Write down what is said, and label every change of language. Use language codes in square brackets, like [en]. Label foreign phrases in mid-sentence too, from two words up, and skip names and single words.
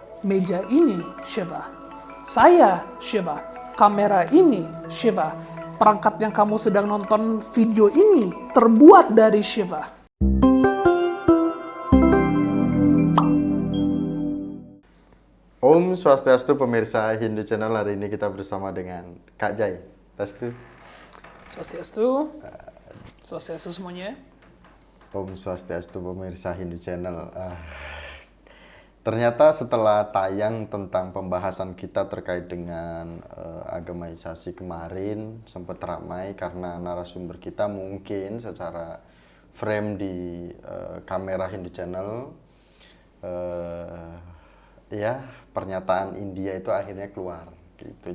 [id] Meja ini Shiva, saya Shiva, kamera ini Shiva, perangkat yang kamu sedang nonton video ini terbuat dari Shiva. Om Swastiastu pemirsa Hindu Channel, hari ini kita bersama dengan Kak Jai. Tastu. Swastiastu. Swastiastu semuanya. Om Swastiastu pemirsa Hindu Channel. Ternyata setelah tayang tentang pembahasan kita terkait dengan agamaisasi kemarin sempat ramai karena narasumber kita mungkin secara frame di kamera Hindu Channel ya pernyataan India itu akhirnya keluar gitu.